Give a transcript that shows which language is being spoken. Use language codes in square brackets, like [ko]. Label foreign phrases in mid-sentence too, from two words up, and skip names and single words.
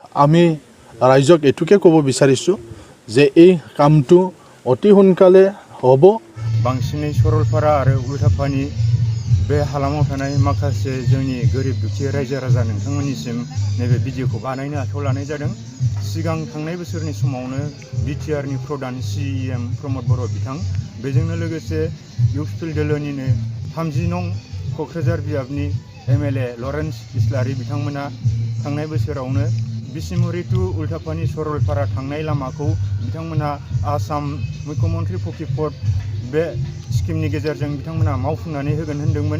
[as] আমি ৰাইজক এটুকে ক'ব বিচাৰিছোঁ যে এই কামটো অতি সোনকালে হ'ব। [brx] बांसिनै सरलपारा आरो उल्टापानि बे हालामाव थानाय माखासे जोंनि गोरिब दुखिया रायजो राजा नोंथांमोननिसिम नैबे भिडिअखौ बानायनो आखायाव लानाय जादों। सिगां थांनाय बोसोरनि समावनो बिटिआरनि प्रधान CEM प्रमद बर' बिथां बेजोंनो लोगोसे इउपिपिएल दोलोनिनो 30 नं क'क्राझार बियाबनि MLA लरेन्स इस्लारि बिथांमोना थांनाय बोसोरावनो बिसिमुरि टु उल्टापानि सरलपारा थांनाय लामाखौ बिथांमोना आसाम मुख्यमन्त्रि फकिफर्ड बे स्किमनि गेजेरजों बिथांमोना मावफुंनानै होगोन होनदोंमोन।